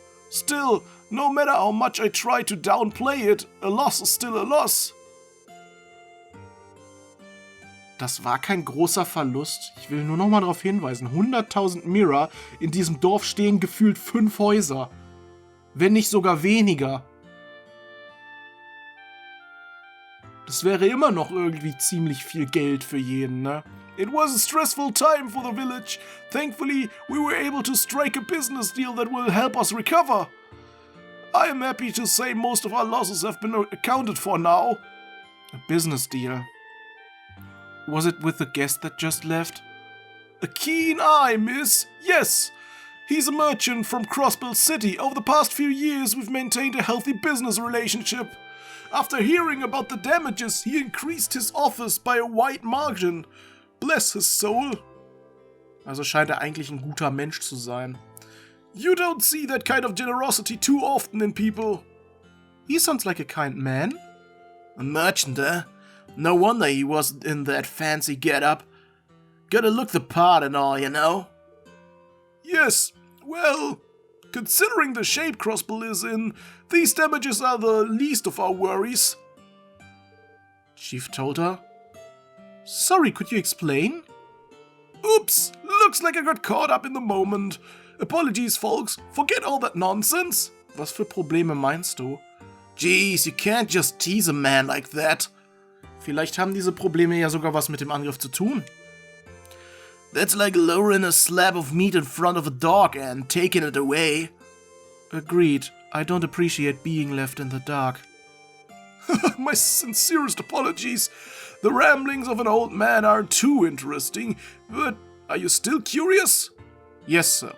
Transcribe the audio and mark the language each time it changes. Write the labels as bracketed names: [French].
[English] Still, no matter how much I try to downplay it, a loss is still a loss. [German] Das war kein großer Verlust. Ich will nur noch mal darauf hinweisen. 100.000 Mira, in diesem Dorf stehen gefühlt 5 Häuser. Wenn nicht sogar weniger. Das wäre immer noch irgendwie ziemlich viel Geld für jeden, ne? [English] It was a stressful time for the village. Thankfully, we were able to strike a business deal that will help us recover. I am happy to say most of our losses have been accounted for now. A business deal. Was it with the guest that just left? A keen eye, miss. Yes. He's a merchant from Crossbell City. Over the past few years, we've maintained a healthy business relationship. After hearing about the damages, he increased his office by a wide margin. Bless his soul. [German] Also scheint eigentlich ein guter Mensch zu sein. [English] You don't see that kind of generosity too often in people. He sounds like a kind man. A merchant, eh? No wonder he was in that fancy get-up. Gotta look the part and all, you know? Yes, well, considering the shape Crossbell is in, these damages are the least of our worries. Chief told her. Sorry, could you explain? Oops, looks like I got caught up in the moment. Apologies, folks, forget all that nonsense. [German] Was für Probleme meinst du? [English] Jeez, you can't just tease a man like that. [German] Vielleicht haben diese Probleme ja sogar was mit dem Angriff zu tun. [English] That's like lowering a slab of meat in front of a dog and taking it away. Agreed. I don't appreciate being left in the dark. My sincerest apologies. The ramblings of an old man aren't too interesting, but are you still curious? Yes, sir.